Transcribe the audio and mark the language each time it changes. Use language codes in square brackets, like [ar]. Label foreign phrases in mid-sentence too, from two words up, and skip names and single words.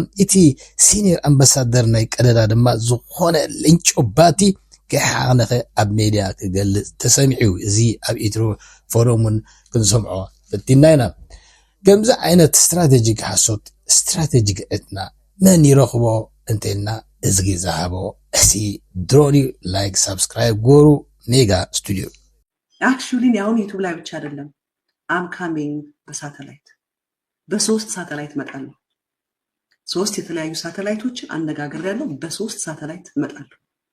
[ti] እቲ ሲኒየር ኣምባሳደር ናይ ቀደዳ ድማ ዝኾነ ልንጮ ባቲ ከይሓቕነኸ ኣብ ሜድያ ክገልጽ ተሰሚዑ እዚ ኣብ ኢትሮ ፎረሙን ክንሰምዖ ፈቲና ኢና ከምዚ ዓይነት ስትራቴጂክ ሓሶት ስትራቴጂክ ዕትና መን ይረኽቦ እንተልና እዚ ዝሃቦ እዚ ድሮኒ [en] like subscribe [ti] ጎሩ ሜጋ ስቱዲዮ [am] አክቹሊ ያው ዩቲዩብ ላይ ብቻ አይደለም [en] I'm coming [am] በሳተላይት በሶስት ሳተላይት መጣለሁ ሶስት የተለያዩ ሳተላይቶችን አነጋግሬያለሁ በሶስት ሳተላይት መጣለሁ